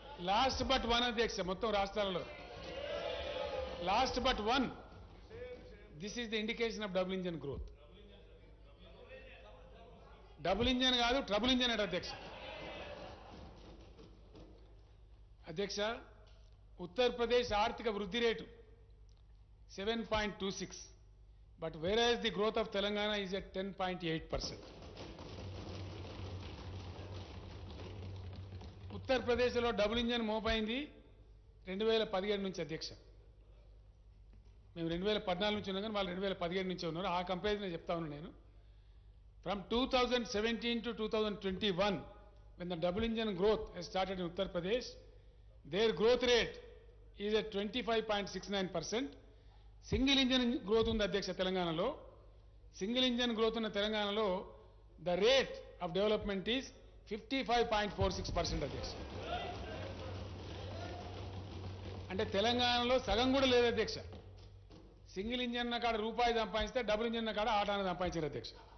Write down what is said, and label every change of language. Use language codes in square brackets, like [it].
[te] Last but 1 అధ్యక్ష, మొత్తం రాష్ట్రాలలో last but 1. [en] This is the indication of double engine growth. [te] Double engine కాదు, trouble engine అంటే అధ్యక్ష. అధ్యక్ష, ఉత్తరప్రదేశ్ ఆర్థిక వృద్ధి rate 7.26, [en] But whereas the growth of Telangana is at 10.8%. [te] ఉత్తరప్రదేశ్లో డబుల్ ఇంజన్ మోపైంది, 2017 నుంచి అధ్యక్ష. మేము 2014 నుంచి ఉన్నాం కానీ వాళ్ళు 2017 నుంచే ఉన్నారు. ఆ కంపారిజన్ చెప్తా ఉన్నాను నేను. [en] From 2017 to 2021, when the double engine growth has started in Uttar Pradesh, their growth rate is at 25.69%. [te] Single engine growth ఉంది అధ్యక్ష తెలంగాణలో. సింగిల్ ఇంజన్ గ్రోత్ ఉన్న తెలంగాణలో [en] the rate of development is 55.46% [te] అధ్యక్ష. అంటే తెలంగాణలో సగం కూడా లేదు అధ్యక్ష. సింగిల్ ఇంజన్ కాడ రూపాయి సంపాదిస్తే డబుల్ ఇంజన్ కాడ ఆటాను సంపాదించారు అధ్యక్ష.